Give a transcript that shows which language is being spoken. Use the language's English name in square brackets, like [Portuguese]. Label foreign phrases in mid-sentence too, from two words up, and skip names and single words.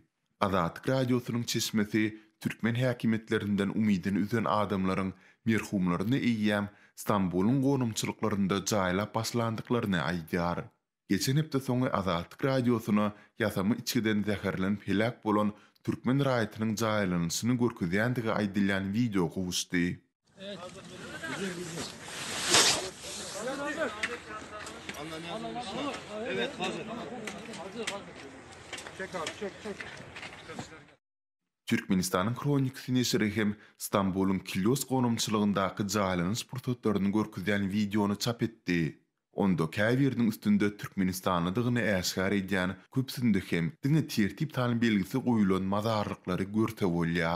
[Turkmen] Azatlyk radiosynyň çeşmesi türkmen häkimetlerinden umydyn üzen adamlaryň merhumlaryny eýýäm Istanbul'un gonumçylyklarynda jaýlap başlandyklaryny aýdýar. Geçen hepde soňy Azatlyk radiosyna ýasamy içgiden zäherlenip helak bolan türkmen raýatynyň jaýlanyşyny görkezýändigi aýdylýan video gowuşdy. [Turkish] Evet, hazır. Çek abi, çek. [Turkmen] Türkmenistanyň kronikasy näşeri hem Istanbul'un Kilyos gonumçylygyndaky jaýlanyş pursatlaryny görkezýän videonu çap etdi. Onda käbiriniň üstünde Türkmenistanlydygyny äşkar edýän köpsünde hem diňe tertip taly belgisi goýulan mazarlyklary görse bolýar.